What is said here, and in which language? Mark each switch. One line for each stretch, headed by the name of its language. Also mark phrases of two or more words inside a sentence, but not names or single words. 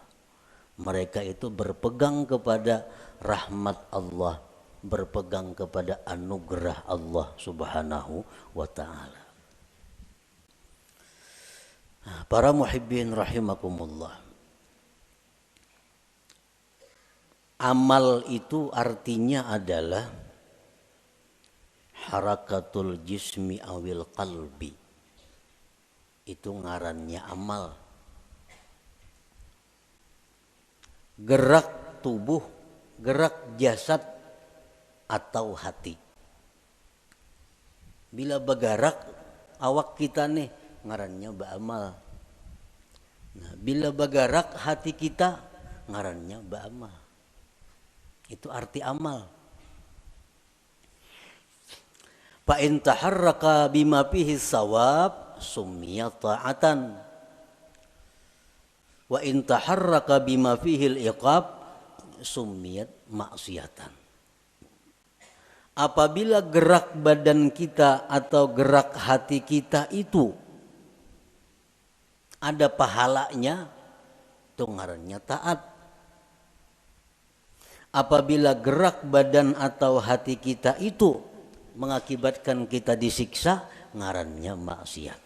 Indonesian: Mereka itu berpegang kepada rahmat Allah, berpegang kepada anugerah Allah Subhanahu wa ta'ala. Para
Arabic: محبين رحمكم الله.
Indonesian: Amal itu artinya adalah
Arabic: حركة الجسم أو القلب.
Banjar: Itu ngarannya amal.
Indonesian: Gerak tubuh, gerak jasad atau hati.
Banjar: Bila bergerak awak kita nih ngarannya beramal. Nah, bila bergerak hati kita ngarannya beramal.
Indonesian: Itu arti amal.
Arabic: فإن تحرك بما فيه ثواب سمي طاعة. وإن تحرك بما فيه العقاب سميت معصية.
Indonesian: Apabila gerak badan kita atau gerak hati kita itu ada pahalanya, itu ngarannya taat. Apabila gerak badan atau hati kita itu mengakibatkan kita disiksa, ngarannya maksiat.